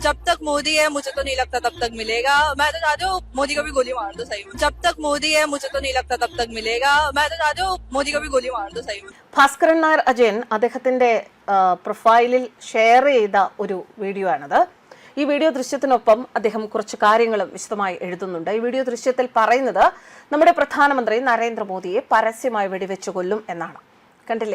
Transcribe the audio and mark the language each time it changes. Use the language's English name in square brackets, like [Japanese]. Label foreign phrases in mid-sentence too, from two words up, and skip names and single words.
[Hindi] जब तक मोदी है मुझे तो नहीं लगता तब तक मिलेगा। मैं तो चाहती हूँ मोदी को भी गोली मार दो सही में। जब तक मोदी है मुझे तो नहीं लगता तब तक मिलेगा। मैं तो चाहती हूँ मोदी को भी गोली मार दो सही में. [Malayalam] ഭാസ്കരൻ നായർ അജയൻ അദ്ദേഹത്തിന്റെ പ്രൊഫൈലിൽ ഷെയർ ചെയ്ത ഒരു വീഡിയോ ആണത്. ഈ വീഡിയോ ദൃശ്യത്തിനൊപ്പം അദ്ദേഹം കുറച്ച് കാര്യങ്ങളും വിശദമായി എഴുതുന്നുണ്ട്. ഈ വീഡിയോ ദൃശ്യത്തിൽ പറയുന്നത് നമ്മുടെ പ്രധാനമന്ത്രി നരേന്ദ്രമോദിയെ പരസ്യമായി വെടിവെച്ചു കൊല്ലും എന്നാണ്. കണ്ടില്ലേ?